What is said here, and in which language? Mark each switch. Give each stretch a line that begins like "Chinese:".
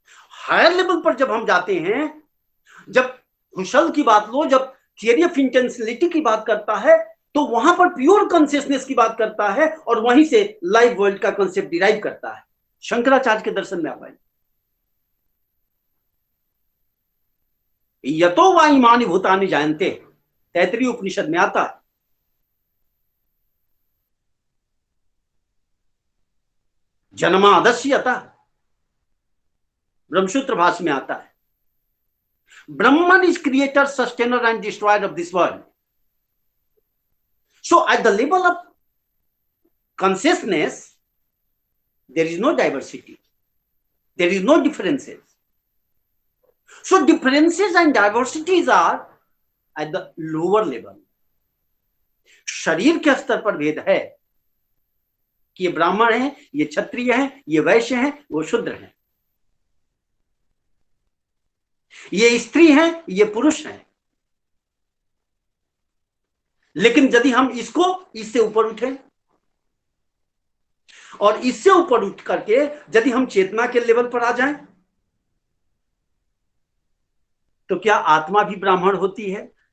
Hindi: Higher level पर जब हम जाते हैं, जब हुसल की बात लो, जब थियरी ऑफ इंटेंसिटी की बात करता है, तो वहां पर प्योर कॉन्शियसनेस की बात करता है और वहीं से लाइफ वर्ल्ड का कॉन्सेप्ट डिराइव करता है। शंकराचार्य के दर्शन में आप आए,
Sanskrit: यतो वा इमानि भूतानि जायन्ते,
Hindi: तैतरीय उपनिषद में आता है।
Sanskrit: जन्मादस्य अतः,
Hindi: ब्रह्मसूत्र भाष्य में आता है,
English: Brahman is creator, sustainer and destroyer of this world. So at the level of consciousness, there is no diversity. There is no differences. So differences and diversities are at the lower level.
Hindi: शरीर के स्तर पर भेद है कि ये ब्राह्मण है, ये क्षत्रिय है, ये वैश्य है, वो शूद्र है, ये स्त्री है, ये पुरुष है। लेकिन यदि हम इसको इससे ऊपर उठे और इससे ऊपर उठ करके यदि हम चेतना के लेवल पर आ जाएं, तो क्या आत्मा भी ब्राह्मण होती है?